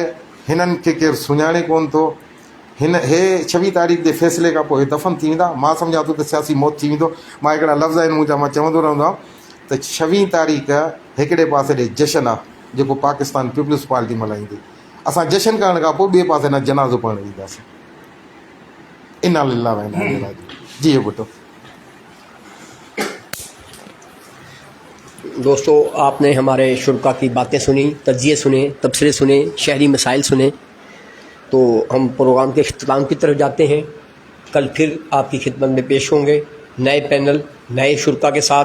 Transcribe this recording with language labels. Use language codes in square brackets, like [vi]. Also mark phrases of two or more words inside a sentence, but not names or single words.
[sd] हिननि खे केरु सुञाणे कोन थो। हे 26 तारीख़ जे फ़ैसिले खां पोइ दफ़न थी वेंदा। मां सम्झां थो त सियासी मौत थी वेंदो। मां हिकिड़ा लफ़्ज़ आहिनि मुंहिंजा, मां चवंदो रहंदो आहियां त 26 तारीख़ हिकिड़े पासे ॾे जशन आहे जेको पाकिस्तान पीपल्स पार्टी मल्हाईंदी। असां जशन करण खां पोइ ॿिए पासे न जनाज़ो पढ़णु ईंदासीं। [ar] إنا لله وإنا إليه راجعون. [sd] जी बेटो। [ur] دوستوں، آپنے ہمارے شرکا کی باتیں سنی، تجزیے سنے، تبصرے سنے، شہری مسائل سنے. تو ہم پروگرام کے اختتام کی طرف جاتے ہیں. کل پھر آپکی خدمت میں پیش ہونگے نئے پینل، نئے شرکا کے ساتھ.